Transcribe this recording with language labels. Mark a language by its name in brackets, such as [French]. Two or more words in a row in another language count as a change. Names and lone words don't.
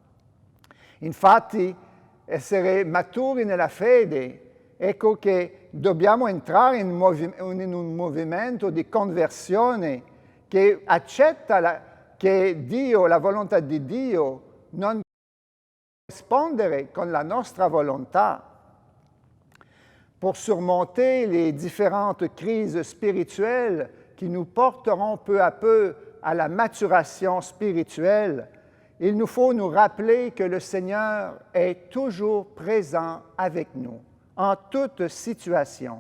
[Italian] Infatti, essere maturi nella fede, ecco che dobbiamo entrare in un movimento di conversione che accetta che Dio, la volontà di Dio, non può rispondere con la nostra volontà. [French] Pour surmonter les différentes crises spirituelles qui nous porteront peu à peu à la maturation spirituelle, il nous faut nous rappeler que le Seigneur est toujours présent avec nous, en toute situation.